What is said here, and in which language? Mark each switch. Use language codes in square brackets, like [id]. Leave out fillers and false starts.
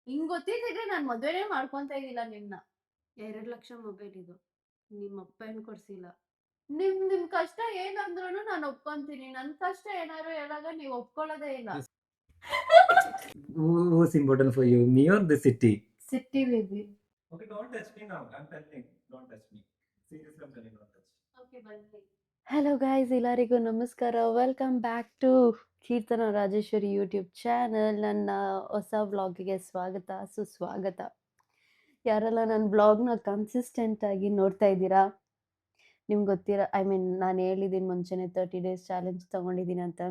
[kn] ಹಿಂಗ್ ಗೊತ್ತಿದ್ರೆ ನಾನ್ ಮದ್ವೆನೇ ಮಾಡ್ಕೊಂತ ಇದ್ದಿಲ್ಲ ನಿಮ್ನ. 2 ಲಕ್ಷ ಮೊಬೈಲ್ ಇದು. ನಿಮ್ಮ ಅಪ್ಪ ಏನ್ ಕೊಡ್ಸಿಲ್ಲ. ನಿಮ್ ಕಷ್ಟ ಏನಂದ್ರೂನು ನಾನ್ ಒಪ್ಕೊಂತೀನಿ. ನನ್ ಕಷ್ಟ ಏನಾದ್ರು ಹೇಳಾಗ ನೀವ್ ಒಪ್ಕೊಳ್ಳೋದೇ ಇಲ್ಲ. [en] Who's important for you, me or the city? City baby. Okay, don't touch me now. I'm telling. Don't touch me. Seriously, I'm telling, don't touch. [kn] Okay ಬನ್ನಿ. ಹಲೋ ಗೈಸ್, ಎಲ್ಲರಿಗೂ ನಮಸ್ಕಾರ. [en] Welcome back to Keerthana Rajeshwari YouTube channel. [kn] ನನ್ನ ಹೊಸ ವ್ಲಾಗಿಗೆ ಸ್ವಾಗತ, ಸುಸ್ವಾಗತ. ಯಾರೆಲ್ಲ ನನ್ನ ಬ್ಲಾಗ್ನ consistent ಆಗಿ ನೋಡ್ತಾ ಇದ್ದೀರಾ, ನಿಮ್ಗೆ ಗೊತ್ತಿರೋ ನಾನು ಹೇಳಿದ್ದೀನಿ ಮುಂಚೆನೆ 30 ಡೇಸ್ ಚಾಲೆಂಜ್ ತೊಗೊಂಡಿದ್ದೀನಿ ಅಂತ.